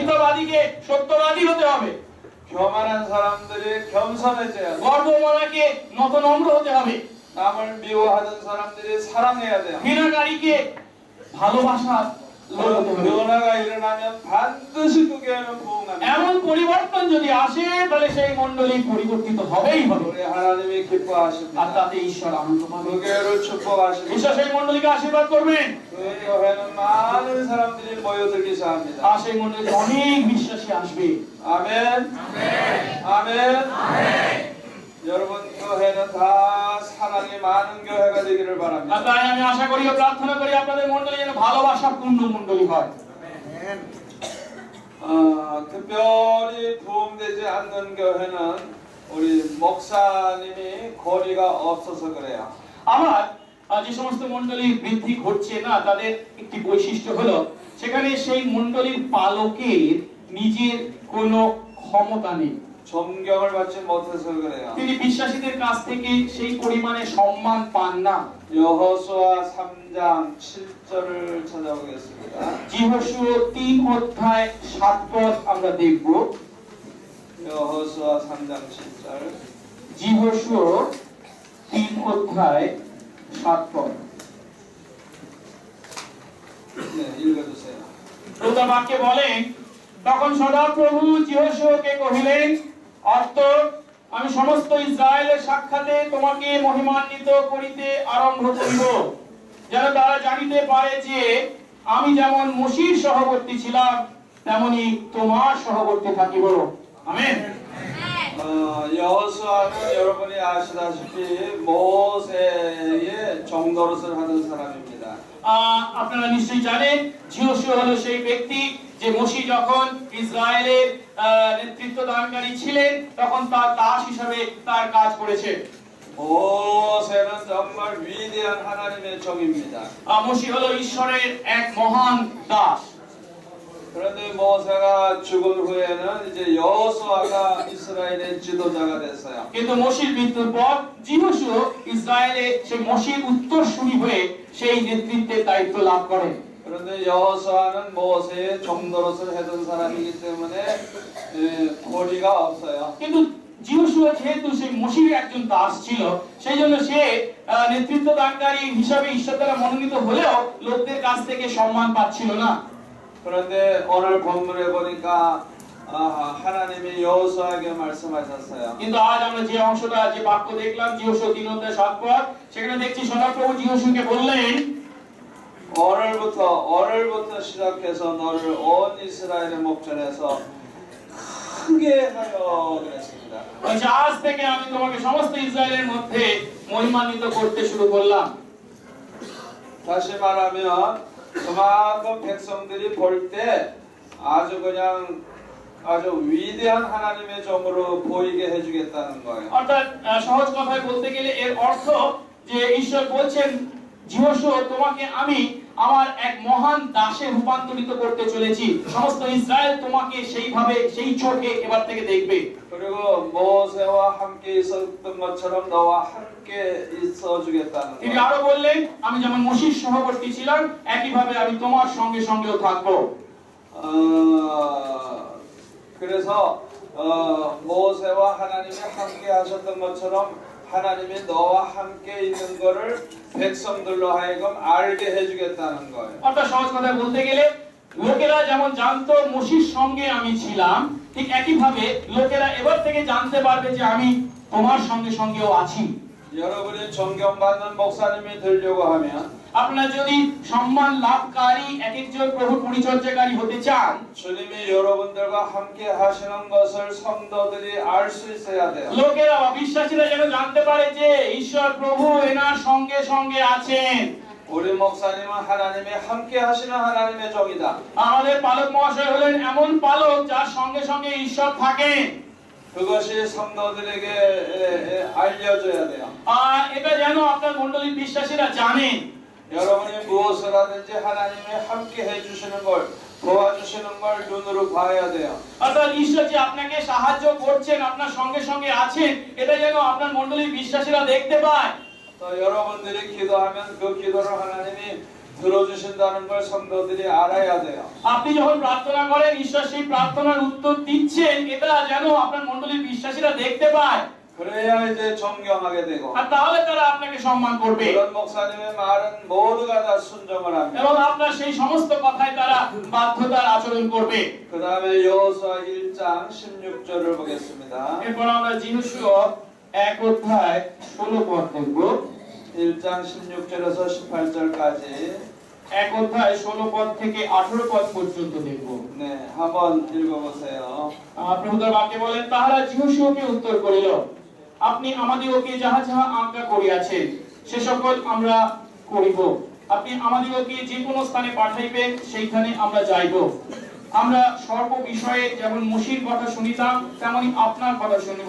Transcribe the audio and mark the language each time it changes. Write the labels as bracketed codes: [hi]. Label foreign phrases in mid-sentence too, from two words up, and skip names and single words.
[bn] মিথ্যাবাদীকে সত্যবাদী হতে হবে। [ko] 교만한 사람들이 겸손해져야 돼요. [bn] গর্বমনাকে নত নম্র হতে হবে। [ko] 남을 미워하던 사람들이 사랑해야 돼요. [bn] ঘৃণাকারীকে ভালোবাসার লোক হতে হবে। [ko] 변화가 일어나면 반드시 그 교회는 부흥합니다. [bn] এমন পরিবর্তন যদি আসে তাহলে সেই মণ্ডলী পরিবর্তিত হবেই হবে। [ko] 우리 하나님이 [bn] আর [ko] 기뻐하십니다. [bn] তাতে ঈশ্বর আনন্দ [ko] 그 [bn] পাবে। [ko] 교회를 축복하십니다. [bn] ঈশ্বর সেই মণ্ডলীকে আশীর্বাদ করবেন। [ko] 그 교회는 많은 사람들이 모여들기 시작합니다. [bn] আর সেই মণ্ডলীতে অনেক বিশ্বাসী আসবে। [ko] 아멘. 아멘. 여러분 교회는 다 사랑이 많은 교회가 되기를 [bn] আর [ko] 바랍니다. [bn] তাই আমি আশা করি ও প্রার্থনা করি আপনাদের মণ্ডলী যেন ভালোবাসা পূর্ণ মণ্ডলী হয়। [ko] 특별히 부흥되지 않는 교회는 우리 목사님이 거리가 없어서 그래요. [bn] আমার যে সমস্ত মণ্ডলীর বৃদ্ধি ঘটছে না তাদের একটি বৈশিষ্ট্য হলো সেখানে সেই মণ্ডলীর পালকের নিজের কোনো ক্ষমতা নেই। [ko] 존경을 받지 못해서 그래요. [bn] তিনি বিশ্বাসীদের কাছ থেকে সেই পরিমাণে সম্মান পান না। [ko] 여호수아 3장 7절을 찾아보겠습니다. [bn] যিহোশূয়া 3 অধ্যায় 7 পদ আমরা দেখব। [ko] 여호수아 3장 7절. [bn] যিহোশূয়া 3 অধ্যায় 7 পদ। [ko] 네, 읽어주세요. [bn] প্রভু বাক্যে বলেন, তখন সদাপ্রভু যিহোশূয়াকে কহিলেন, অর্থ আমি সমস্ত ইসরায়েলের সাক্ষাতে তোমাকে মহিমান্বিত করিতে আরম্ভ করিব, যেন তারা জানিতে পারে যে আমি যেমন মোশির সহবর্তী ছিলাম তেমনি তোমার সহবর্তী থাকিব। আমেন। [ko] 여호수아는 여러분이 아시다시피 모세의 종노릇을 하던 사람입니다. [bn] আপনারা নিশ্চয়ই জানেন যিহোশূয়া হলো সেই ব্যক্তি যে মোশি যখন ইসরায়েলের নেতৃত্ব দানকারী ছিলেন তখন তার দাস হিসেবে তার কাজ করেছে। [ko] 모세는 정말 위대한 하나님의 종입니다. [bn] মোশি হলো ঈশ্বরের এক মহান দাস। [ko] 그런데 모세가 죽은 후에는 이제 여호수아가 이스라엘의 지도자가 됐어요. [bn] কিন্তু মোশির মৃত্যুর পর যিহোশূয়া ইসরায়েলে সেই মোশির উত্তরসূরি হয়ে সেই নেতৃত্বের দায়িত্ব লাভ করেন। [ko] 그런데 여호수아는 모세의 종노릇을 하던 사람이기 때문에 고리가 없어요. [bn] কিন্তু যিহোশূয়া যেহেতু সেই মোশির একজন দাস ছিল সেই জন্য সে নেতৃত্ব দানকারী হিসাবে ঈশ্বর দ্বারা মনোনীত হলেও লোকদের কাছ থেকে সম্মান পাচ্ছিল না। [ko] 그런데 오늘 본문에 보니까 하나님이 여호수아에게 말씀하셨어요. [bn] কিন্তু আজ আমরা যে অংশটা যে বাক্য দেখলাম যিহোশূয়া 3 অধ্যায় 7 পদ সেখানে দেখছি সদাপ্রভু যিহোশূয়াকে বললেন, [ko] 오늘부터 시작해서 너를 온 이스라엘의 목전에서 크게 하여 그랬습니다. [bn] আজ থেকে আমি তোমাকে সমস্ত 이스라엘ের মধ্যে মহিমান্বিত করতে শুরু করলাম। [ko] 다시 말하면 그만큼 백성들이 볼 때 아주 그냥 아주 위대한 하나님의 종으로 보이게 해주겠다는 거예요. [bn] অর্থাৎ সহজ কথায় বলতে গেলে এর অর্থ যে ঈশ্বর বলছেন যিহোশূয়া তোমাকে আমি আমার এক মহান দাসে রূপান্তরিত করতে চলেছি, সমস্ত ইসরায়েল তোমাকে সেইভাবে সেই চোখে এবার থেকে দেখবে। [ko] 그리고 모세와 함께 있었던 것처럼 너와 함께 있어 주겠다는 [bn] তিনি [ko] 거예요. [bn] আরো বললেন আমি যেমন মোশির সহবর্তী ছিলাম একইভাবে আমি তোমার সঙ্গে সঙ্গেও থাকবো। [ko] 그래서 모세와 하나님이 함께 하셨던 것처럼 하나님이 너와 함께 있는 거를 백성들로 하여금 알게 해주겠다는 거예요. [bn] অর্থাৎ সহজ কথায় বলতে গেলে লোকেরা যেমন জানতো মোশির সঙ্গে আমি ছিলাম, ঠিক একইভাবে লোকেরা এবার থেকে জানতে পারবে যে আমি তোমার সঙ্গে সঙ্গেও আছি। [ko] 여러분이 존경받는 목사님이 되려고 하면 [bn] আপনারা যদি সম্মান লাভকারী এক একজন প্রভুর পরিচর্যাকারী হতে চান, [ko] 주님이 여러분들과 함께 하시는 것을 성도들이 알 수 있어야 돼요. [bn] লোকেরা বা বিশ্বাসীরা যেন জানতে পারে যে ঈশ্বর প্রভু এনার সঙ্গে সঙ্গে আছেন। [ko] 우리 목사님은 하나님이 함께 하시는 하나님의 종이다. [bn] আমাদের পালক মহাশয় হলেন এমন পালক যার সঙ্গে সঙ্গে ঈশ্বর থাকেন। [ko] 그것이 성도들에게 알려줘야 돼요. [bn] এটা যেন আপনার মণ্ডলীর বিশ্বাসীরা জানেন। [ko] 여러분이 무엇을 하든지 하나님이 함께 해주시는 걸 도와주시는 걸 눈으로 봐야 돼요. [bn] অর্থাৎ ঈশ্বর যে আপনাকে সাহায্য করছেন, আপনার সঙ্গে সঙ্গে আছেন, এটা যেন আপনার মণ্ডলীর বিশ্বাসীরা দেখতে পায়। [ko] 또 여러분들이 기도하면 그 기도를 하나님이 들어주신다는 걸 성도들이 알아야 돼요. [bn] আপনি যখন প্রার্থনা করেন ঈশ্বর সেই প্রার্থনার উত্তর দিচ্ছেন, এটা যেন আপনার মণ্ডলীর বিশ্বাসীরা দেখতে পায়। [ko] 그래야 이제 존경하게 되고 [bn] আর তাহলে তারা আপনাকে সম্মান করবে [ko] 그런 목사님의 말은 모두가 다 순종을 합니다. [bn] এবং আপনার সেই সমস্ত কথায় তারা বাধ্যতার আচরণ করবে। [ko] 그 다음에 여호수아 1장 16절을 보겠습니다. [bn] এরপর আমরা যিহোশুয়া 1 অধ্যায় 16 পদ দেখব। [ko] 1장 16절에서 18절까지 [bn] 1 অধ্যায় 16 পদ থেকে 18 পদ পর্যন্ত দেখব। [ko] 네, 한번 읽어보세요. [bn] প্রভুতার বাক্যে বলেন, তাহারা যিহোশুয়াকে উত্তর করিল, আপনি আমাদিগকে যাহা যাহা আজ্ঞা করিয়াছেন সে সকল আমরা করিব। আপনি আমাদিগকে যে কোনো স্থানে পাঠাইবেন সেইখানে আমরা যাইব। আমরা সর্ব বিষয়ে যেমন মোশির কথা শুনিতাম তেমনি আপনার কথা শুনিব।